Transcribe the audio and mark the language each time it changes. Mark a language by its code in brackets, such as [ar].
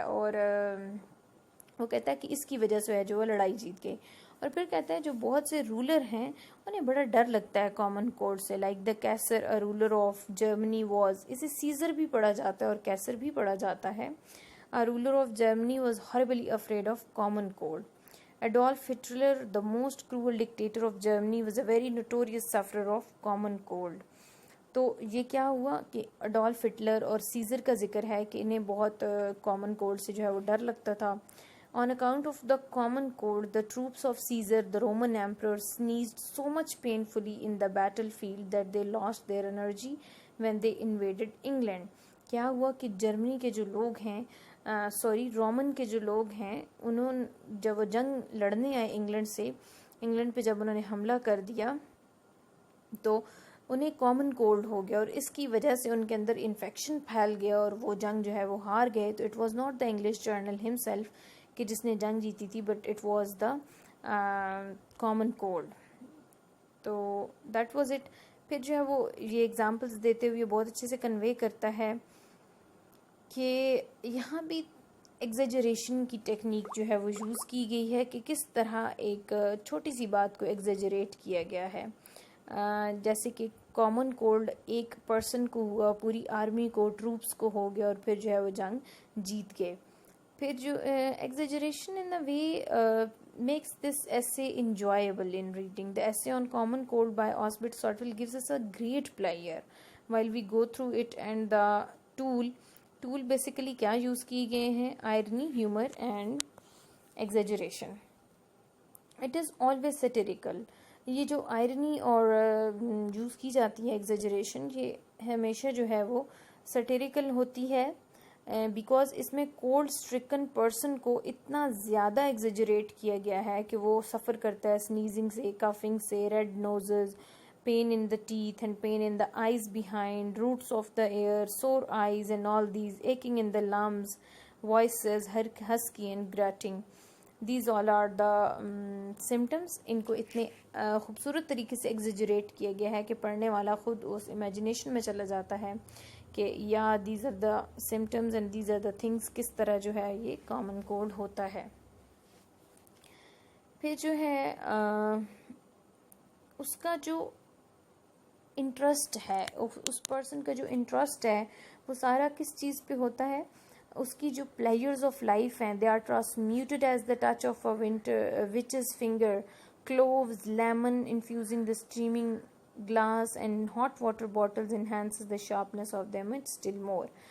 [ur] اور وہ کہتا ہے کہ اس کی وجہ سے ہے جو وہ لڑائی جیت گئی. اور پھر کہتا ہے جو بہت سے رولر ہیں انہیں بڑا ڈر لگتا ہے کامن کولڈ سے. [en] like the Kaiser a ruler of Germany was, [ur] اسے سیزر بھی پڑھا جاتا ہے اور کیسر بھی پڑھا جاتا ہے. [en] A ruler of Germany was horribly afraid of common cold. Adolf Hitler, the most cruel dictator of Germany, was a very notorious sufferer of common cold. [ur] تو یہ کیا ہوا کہ اڈولف ہٹلر اور سیزر کا ذکر ہے کہ انہیں بہت کامن کولڈ سے جو ہے وہ ڈر لگتا تھا. [en] On account of the common cold, the troops of Caesar, the Roman emperor, sneezed so much painfully in the battlefield that they lost their energy when they invaded England. [ur] کیا ہوا کہ جرمنی کے جو لوگ ہیں رومن کے جو لوگ ہیں، انہوں جب وہ جنگ لڑنے آئے انگلینڈ سے، انگلینڈ پہ جب انہوں نے حملہ کر دیا تو انہیں کامن کولڈ ہو گیا، اور اس کی وجہ سے ان کے اندر انفیکشن پھیل گیا اور وہ جنگ جو ہے وہ ہار گئے. [en] تو it was not the English general ہم self [ur] کہ جس نے جنگ جیتی تھی، [en] But it was the common cold. تو that was it. [ur] پھر جو ہے وہ یہ ایگزامپلس دیتے ہوئے بہت اچھے سے کنوے کرتا ہے کہ یہاں بھی ایگزیجریشن کی ٹیکنیک جو ہے وہ یوز کی گئی ہے کہ کس طرح ایک چھوٹی سی بات کو ایگزیجریٹ کیا گیا ہے. جیسے کہ کامن کولڈ ایک پرسن کو ہوا، پوری آرمی کو، ٹروپس کو ہو گیا، اور پھر جو ہے وہ جنگ جیت گئے. پھر جو [en] Exaggeration in the way makes this essay enjoyable in reading. The essay on common cold by Osbert Sotwell gives us a great pleasure while we go through it. And the tool basically [ur] کیا use کی گئے ہیں؟ [en] irony, humor and exaggeration. It is always satirical. [ur] یہ جو irony اور use کی جاتی ہے ایگزیجریشن، یہ ہمیشہ جو ہے وہ سٹیریکل ہوتی ہے، بیکاز اس میں کولڈ اسٹرکن پرسن کو اتنا زیادہ ایگزیجریٹ کیا گیا ہے کہ وہ سفر کرتا ہے سنیزنگ سے، کافنگ سے، red نوزز، [en] pain in the teeth and pain in the eyes behind, roots of the ear, sore eyes and all these, aching in the lungs, voices husky and grating. These all are the symptoms. [ur] ان کو اتنے خوبصورت طریقے سے exaggerate کیا گیا ہے کہ پڑھنے والا خود اس امیجنیشن میں چلا جاتا ہے کہ یا [en] these are the symptoms and these are the things, [ur] کس طرح جو ہے یہ کامن کولڈ ہوتا ہے. پھر جو ہے اس کا جو انٹرسٹ ہے، اس پرسن کا جو انٹرسٹ ہے وہ سارا کس چیز پہ ہوتا ہے؟ اس کی جو پلیئرز آف لائف ہیں، [en] They are transmuted as the touch of a witch's finger, cloves, lemon infusing the streaming glass and hot water bottles enhances the sharpness of them and still more.